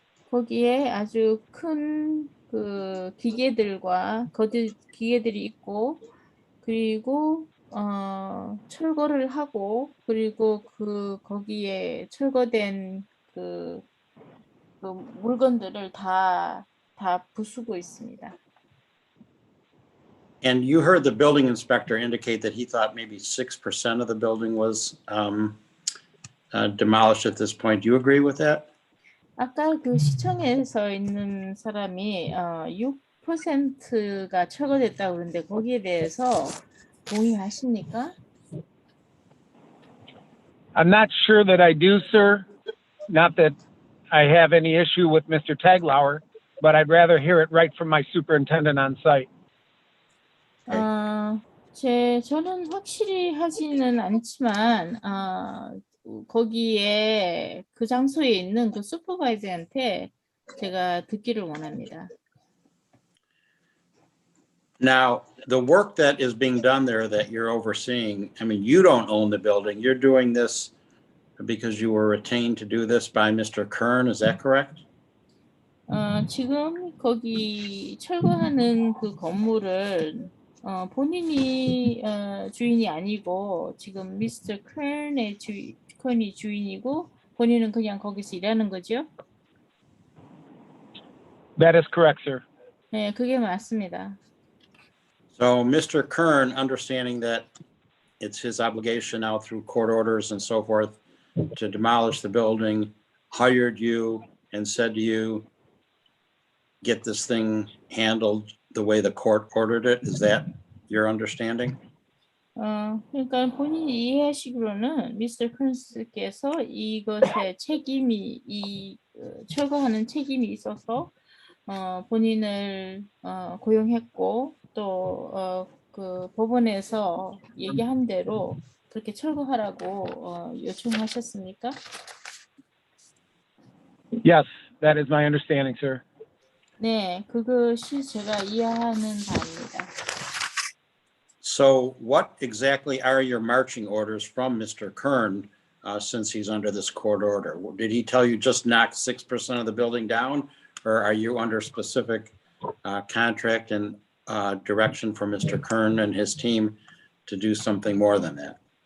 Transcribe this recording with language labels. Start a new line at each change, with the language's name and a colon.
Korean: 거기에 아주 큰 그 기계들과 기계들이 있고 그리고 철거를 하고 그리고 거기에 철거된 그 물건들을 다 부수고 있습니다.
English: And you heard the building inspector indicate that he thought maybe 6% of the building was demolished at this point. Do you agree with that?
Korean: 아까 그 시청에서 있는 사람이 6%가 철거됐다고 그러는데 거기에 대해서 동의하십니까?
English: I'm not sure that I do, sir. Not that I have any issue with Mr. Taglauer, but I'd rather hear it right from my superintendent on site.
Korean: 저는 확실히 하지는 않지만 거기에 그 장소에 있는 그 슈퍼바이저한테 제가 듣기를 원합니다.
English: Now, the work that is being done there that you're overseeing, I mean, you don't own the building. You're doing this because you were retained to do this by Mr. Kern. Is that correct?
Korean: 지금 거기 철거하는 그 건물을 본인이 주인이 아니고 지금 미스터 컬의 컬이 주인이고 본인은 그냥 거기서 일하는 거죠?
English: That is correct, sir.
Korean: 네, 그게 맞습니다.
English: So Mr. Kern, understanding that it's his obligation now through court orders and so forth to demolish the building, hired you and said to you, get this thing handled the way the court ordered it. Is that your understanding?
Korean: 그러니까 본인이 이해하시기로는 미스터 컬스께서 이것에 책임이 철거하는 책임이 있어서 본인을 고용했고 또 그 법원에서 얘기한 대로 그렇게 철거하라고 요청하셨습니까?
English: Yes, that is my understanding, sir.
Korean: 네, 그것이 제가 이해하는 바입니다.
English: So what exactly are your marching orders from Mr. Kern since he's under this court order? Did he tell you just knock 6% of the building down, or are you under specific contract and direction from Mr. Kern and his team to do something more than that?